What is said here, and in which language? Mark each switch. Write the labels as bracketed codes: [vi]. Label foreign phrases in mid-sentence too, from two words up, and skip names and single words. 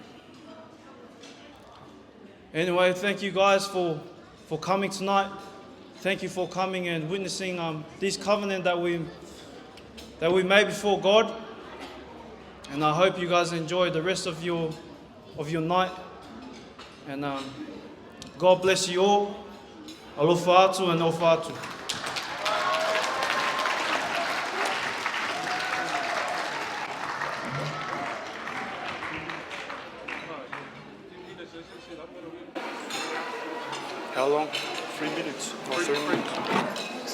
[en] Anyway, thank you guys for coming tonight. Thank you for coming and witnessing this covenant that we made before God. And I hope you guys enjoy the rest of your night. And God bless you all. [sm] Alofa atu and [to] ofa atu. [en] How long? 3 minutes. 3 minutes.